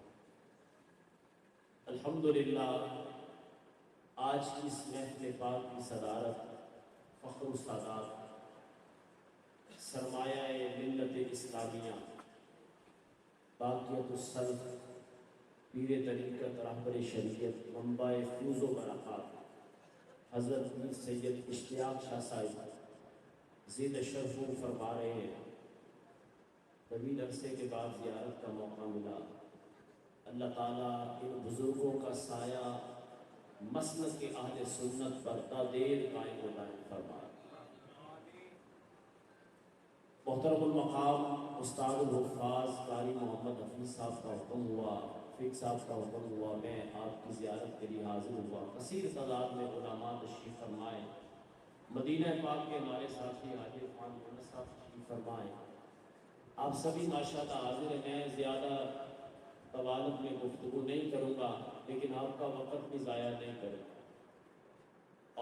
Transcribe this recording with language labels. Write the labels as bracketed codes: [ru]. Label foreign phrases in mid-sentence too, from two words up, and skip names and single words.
[hi] अल्हम्दुलिल्लाह आज की इस महफ़िल पाक की सदारत फ़ख्र सादात सरमाया मिल्लत इस्लामिया [ar] بقية السلف [hi] पीर तरीक़त रहबर शरीयत मंबाए फ़ूज़ व बरक़ात हज़रत मीर सैयद इश्तियाक़ शाह साहिब ज़िद शरफ़ फरमा रहे हैं। तवील अरसे के बाद ज़ियारत का मौका मिला। अल्लाह ताला इन बुज़ुर्गों का साया मसलक के अहले सुन्नत पर तादेर कायम व दायम फरमाए। मोहतरमुल मक़ाम [ar] أستاذ الحفاظ [hi] कारी मोहम्मद हफ़ीज़ साहब का हुक्म हुआ, फ़ीक साहब का हुक्म हुआ, मैं आपकी ज़ियारत के लिए हाज़िर हुआ। कसीर तादाद में उलमा तशरीफ़ फरमाए। मदीना पाक के हमारे साथी हाजी इरफान यूनुस साहब तशरीफ़ फरमाए। आप सभी माशाअल्लाह हाज़िर हैं। मैं ज़्यादा तवालुत में गुफ्तगू नहीं करूँगा, लेकिन आपका वक़्त भी ज़ाया नहीं करूँगा।